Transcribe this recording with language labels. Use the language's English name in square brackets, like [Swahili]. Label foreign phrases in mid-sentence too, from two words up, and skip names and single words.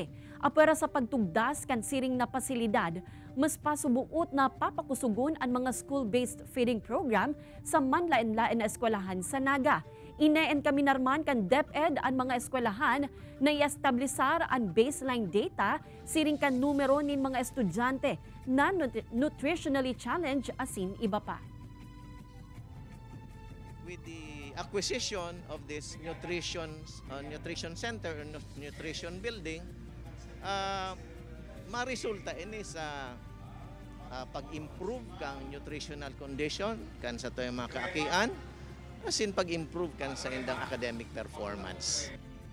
[Bikol] Apera sa pagtugdas kan siring na pasilidad, mas pasubuot na papakusugon ang mga [English] school-based feeding program [Bikol] sa manlain-lain na eskwelahan sa Naga. Ineen kami narman kan DepEd ang mga eskwelahan na i-establisar ang [English] baseline data [Bikol] siring kan numero nin mga estudyante na [English] nutritionally challenged [Bikol] asin iba pa. [English] With the acquisition of this nutrition center or nutrition building, [Bikol] maresulta ini sa pag-improve kang [English] nutritional condition [Bikol] kan sa to mga kaakian, asin pag-improve kan sa indang [English] academic performance.